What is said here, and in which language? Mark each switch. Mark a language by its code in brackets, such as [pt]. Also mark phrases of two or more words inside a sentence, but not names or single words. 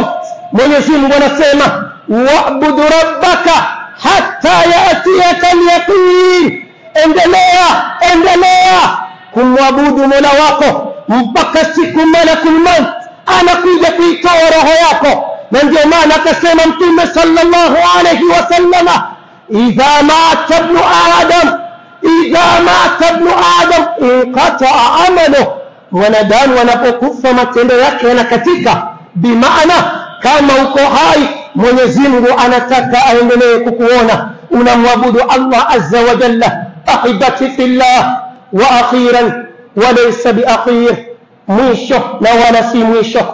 [sw] Mwenyezi Mungu anasema [ar] واعبد ربك حتى يأتيك اليقين. [sw] Endelea kumwabudu Mola wako mpaka siku [ar] ملك الموت [sw] anakuja kuitoa roho yako. Na ndio maana akasema Mtume [ar] صلى الله عليه وسلم, إذا مات ابن آدم انقطع عمله. [sw] Mwanadamu anapokufa matendo yake yanakatika. Bimaana kama uko hai, Mwenyezi Mungu anataka aendelee kukuona unamwabudu [ar] الله عز وجل. أحبتي في الله وأخيرا وليس بآخر, [sw] mwisho na wala si mwisho.